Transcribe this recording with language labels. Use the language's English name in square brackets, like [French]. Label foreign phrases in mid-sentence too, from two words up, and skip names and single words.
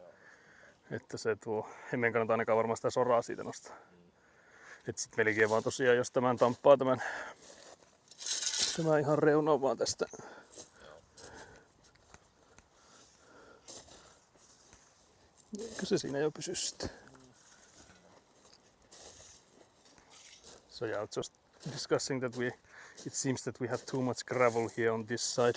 [Finnish] Että se tuo, emme kannata ainakaan varmaan sitä soraa siitä nostaa. Että sit melkein vaan tosiaan, jos tämän tamppaa tämä ihan reuna vaan tästä. Eikö se siinä jo pysy sitten? [English] So yeah, just discussing that it seems that we have too much gravel here on this side.